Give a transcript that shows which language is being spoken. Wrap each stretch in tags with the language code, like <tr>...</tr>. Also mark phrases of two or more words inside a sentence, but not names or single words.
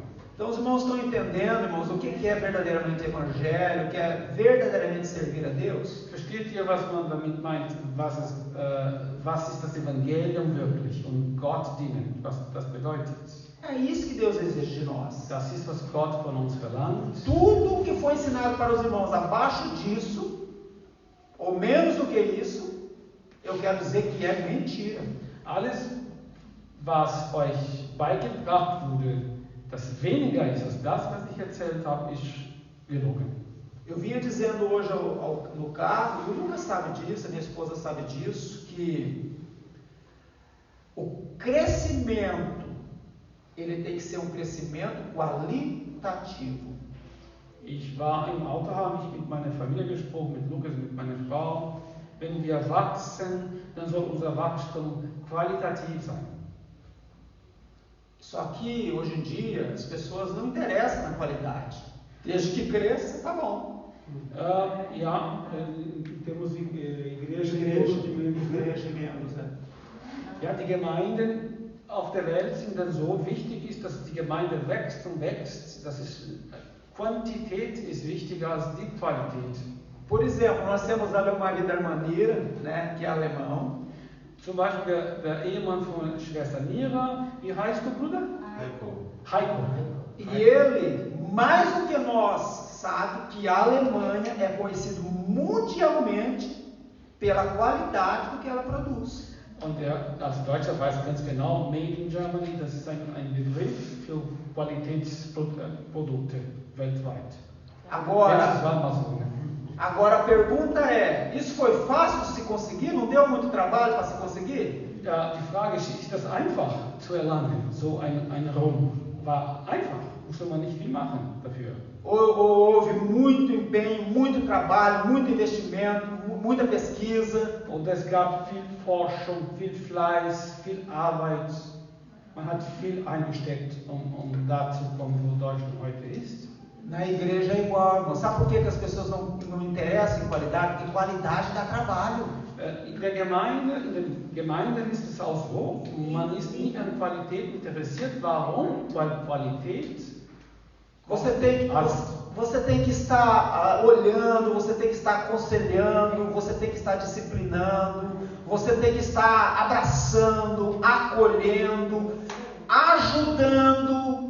<pt>Então os irmãos estão entendendo, irmãos, o que é verdadeiramente evangelho, o que é verdadeiramente servir a Deus?</pt> <de>Versteht ihr, was man damit meint? Was ist das Evangelium wirklich? Und Gott dienen, was das bedeutet?</de> <pt>É isso que Deus exige de nós.</pt> <de>Das ist, was Gott von uns verlangt.</de> <pt>Tudo o que foi ensinado para os irmãos abaixo disso, ou menos do que isso, eu quero dizer que é mentira.</pt> <de>Alles, was euch beigebracht wurde, das weniger ist als das, was ich erzählt habe, ist gelogen.</de> <pt>Eu vinha dizendo hoje no carro, e o Lucas sabe disso, a minha esposa sabe disso, que o crescimento, ele tem que ser um crescimento qualitativo.</pt> <de>Ich war im Auto, habe ich mit meiner Familie gesprochen, mit Lukas, mit meiner Frau. Wenn wir wachsen, dann soll unser Wachstum qualitativ sein.</de> <pt>Só que, hoje em dia, as pessoas não interessam na qualidade. Desde que cresça, tá bom. Temos Igreja e membros, né?</pt> <de>Ja, die Gemeinden auf der Welt sind dann so wichtig, ist, dass die Gemeinde wächst und wächst. Quantität ist wichtiger als die Qualität.</de> <pt>Por exemplo, nós temos ali o marido da irmã Nira, né, que é alemão.</pt> <de>Zum Beispiel der Ehemann von Schwester Nira, wie heißt du, Bruder? Heiko.</de> <pt>E ele, mais do que nós, sabe que a Alemanha é conhecida mundialmente pela qualidade do que ela produz.</pt> <de>Und er als Deutscher weiß ganz genau,</de> <en>Made in Germany,</en> <de>das ist ein Begriff für Qualitätsprodukte weltweit.</de> <pt>Agora a pergunta é, isso foi fácil de se conseguir? Não deu muito trabalho para se conseguir?</pt> <de>Ja, die Frage ist das einfach zu erlangen, so ein Ruhm? War einfach, musste man nicht viel machen dafür.</de> <pt>Houve muito empenho, muito trabalho, muito investimento, muita pesquisa.</pt> <de>Und es gab viel Forschung, viel Fleiß, viel Arbeit. Man hat viel eingesteckt, um da zu kommen, wo Deutschland heute ist.</de> <pt>Na igreja é igual, irmão. Sabe por que as pessoas não interessam em qualidade? Porque qualidade dá trabalho.</pt> <de>In den Gemeinden ist es auch so, man ist nicht an Qualität interessiert. Warum? Weil Qualität</de> <pt>Você tem que estar olhando, você tem que estar aconselhando, você tem que estar disciplinando, você tem que estar abraçando, acolhendo, ajudando.</pt>